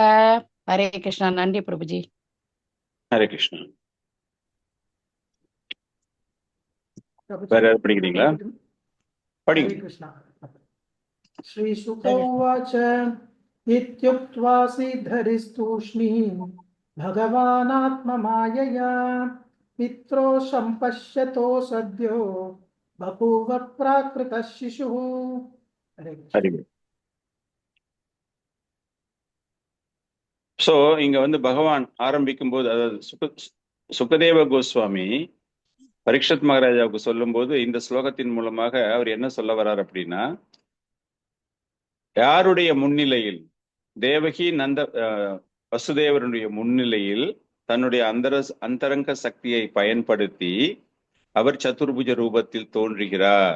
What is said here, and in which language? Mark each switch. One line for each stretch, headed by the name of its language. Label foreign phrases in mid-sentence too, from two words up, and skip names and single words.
Tamil: ஹரே கிருஷ்ணா. நன்றி பிரபுஜி. ஹரே கிருஷ்ணா. வேற யாரும் படிக்கிறீங்களா? படிங்க.
Sanskrit: हरे कृष्णा। श्री शुक उवाच इत्युक्त्वा सीधरिस्तूष्णीं भगवानात्ममायया पित्रो संपश्यतो सद्यो बभूव प्राकृतः शिशुः। हरे कृष्णा।
Tamil: சோ இங்க வந்து பகவான் ஆரம்பிக்கும் போது, அதாவது சுகதேவ கோஸ்வாமி பரீட்சத் மகாராஜாவுக்கு சொல்லும் போது இந்த ஸ்லோகத்தின் மூலமாக அவர் என்ன சொல்ல வர்றார் அப்படின்னா, யாருடைய முன்னிலையில், தேவகி நந்த வசுதேவருடைய முன்னிலையில் தன்னுடைய அந்தரங்க சக்தியை பயன்படுத்தி அவர் சதுர்புஜ ரூபத்தில் தோன்றுகிறார்.